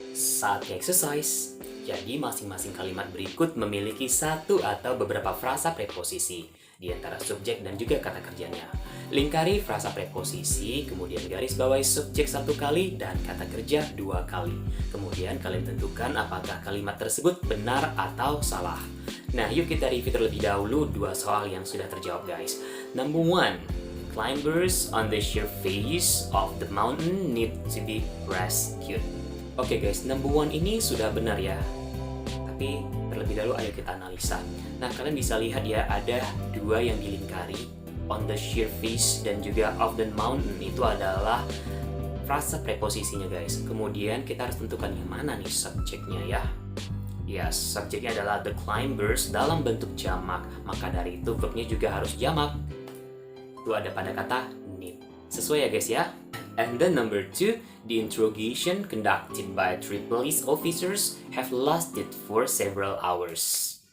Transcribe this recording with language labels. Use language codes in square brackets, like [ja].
[id] Saatnya exercise. Jadi masing-masing kalimat berikut memiliki satu atau beberapa frasa preposisi di antara subjek dan juga kata kerjanya. Lingkari frasa preposisi, kemudian garis bawahi subjek satu kali dan kata kerja dua kali. Kemudian kalian tentukan apakah kalimat tersebut benar atau salah. Nah, yuk kita review terlebih dahulu dua soal yang sudah terjawab guys. [en] Number 1, climbers on the sheer face of the mountain need to be rescued. [id] Oke guys, number 1 ini sudah benar ya. Tapi terlebih dahulu ayo kita analisa. Nah, kalian bisa lihat ya, ada dua yang dilingkari, [en] on the sheer face [id] dan juga [en] of the mountain, [id] itu adalah frasa preposisinya guys. Kemudian kita harus tentukan yang mana nih subjeknya ya. Ya, subjeknya adalah [en] the climbers [id] dalam bentuk jamak, maka dari itu verbnya juga harus jamak. Itu ada pada kata need. Sesuai ya guys ya. [en] And then number 2, the interrogation conducted by 3 police officers have lasted for several hours.